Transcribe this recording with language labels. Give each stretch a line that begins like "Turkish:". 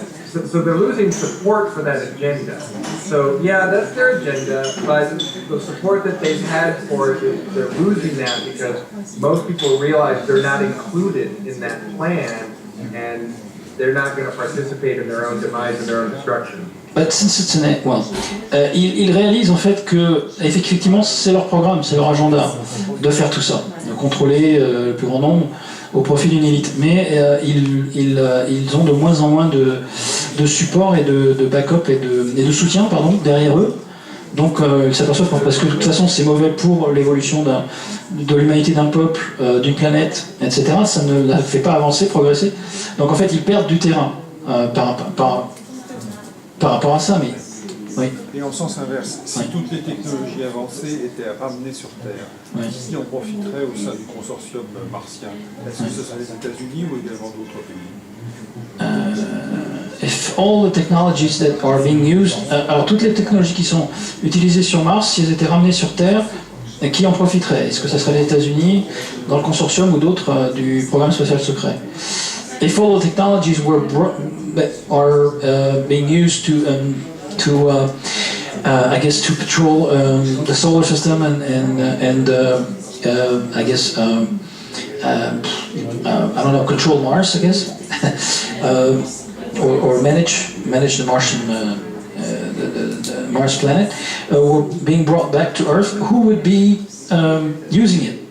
English: So they're losing support for that agenda. So yeah, that's their agenda, but the support that they've had for it, they're losing that because most people realize they're not included in that plan. and they're not going to participate in their own demise and their own destruction. But since it's
French: ils réalisent en fait que effectivement c'est leur programme, c'est leur agenda de faire tout ça, de contrôler le plus grand nombre au profit d'une élite. Mais ils ont de moins en moins de support et de backup et de soutien derrière eux. Donc ils s'aperçoivent parce que de toute façon c'est mauvais pour l'évolution de l'humanité d'un peuple, d'une planète, etc. Ça ne la fait pas avancer, progresser. Donc en fait ils perdent du terrain par rapport à ça, mais oui. Et en sens inverse, si toutes les technologies avancées étaient ramenées sur Terre, qui en profiterait au sein du consortium martien? Est-ce que ce serait les États-Unis ou également d'autres pays?
English: If all the technologies that are being used,
French: alors toutes les technologies qui sont utilisées sur Mars, si elles étaient ramenées sur Terre, qui en profiterait? Est-ce que ce serait les États-Unis dans le consortium ou d'autres du programme spatial secret?
English: If all the technologies that are being used to I guess to patrol the solar system and I guess I don't know, control Mars, I guess, or manage the Martian the Mars planet, were being brought back to Earth, who would be using it?